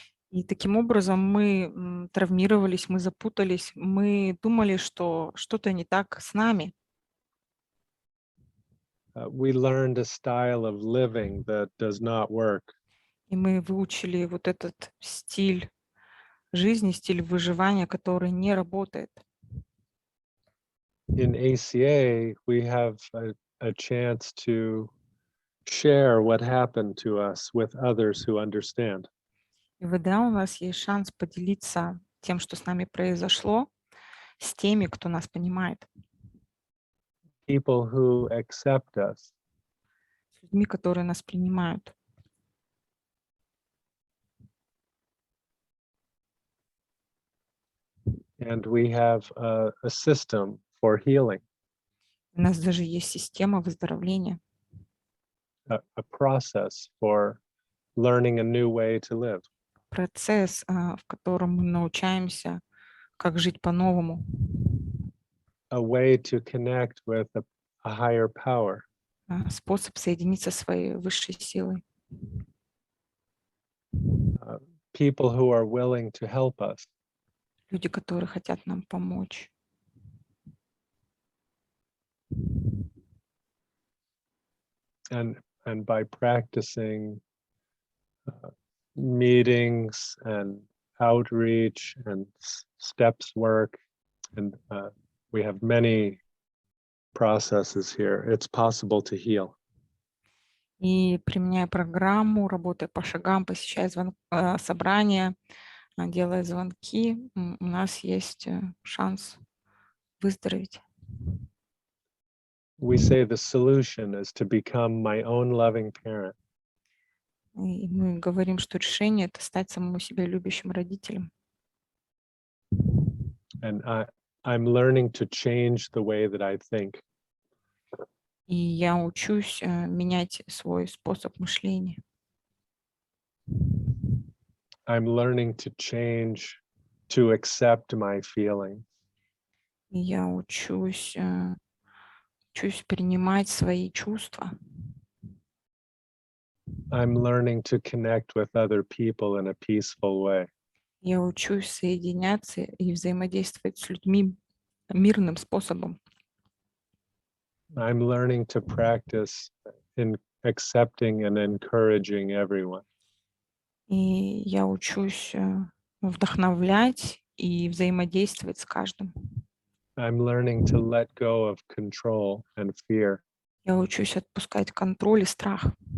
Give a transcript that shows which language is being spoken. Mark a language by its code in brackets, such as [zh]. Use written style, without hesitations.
[ru] И таким образом мы травмировались, мы запутались, мы думали, что что-то не так с нами. [en] We learned a style of living that does not work. [ru] И мы выучили вот этот стиль жизни, стиль выживания, который не работает. [en] In ACA, we have a chance to share what happened to us with others who understand. [ru] И в ВДА у нас есть шанс поделиться тем, что с нами произошло, с теми, кто нас понимает. [en] People who accept us. [ru] С людьми, которые нас принимают. [en] And we have a system for healing. [ru] У нас даже есть система выздоровления. [en] A process for learning a new way to live. [ru] Процесс, в котором мы научаемся, как жить по-новому. [en] A way to connect with a higher power. [ru] Способ соединиться со своей высшей силой. [en] People who are willing to help us. [ru] Люди, которые хотят нам помочь. [en] And by practicing meetings and outreach and steps work, and we have many processes here, it's possible to heal. [ru] И применяя программу, работая по шагам, посещая собрания, делая звонки, у нас есть шанс выздороветь. [en] We say the solution is to become my own loving parent. [ru] И мы говорим, что решение – это стать самому себе любящим родителем. [en] And I'm learning to change the way that I think. [ru] И я учусь менять свой способ мышления. [en] I'm learning to change, to accept my feelings. [ru] И я учусь принимать свои чувства. [en] I'm learning to connect with other people in a peaceful way. [ru] Я учусь соединяться и взаимодействовать с людьми мирным способом. [en] I'm learning to practice in accepting and encouraging everyone. [ru] И я учусь вдохновлять и взаимодействовать с каждым. [en] I'm learning to let go of control and fear. [ru] Я учусь отпускать контроль и страх.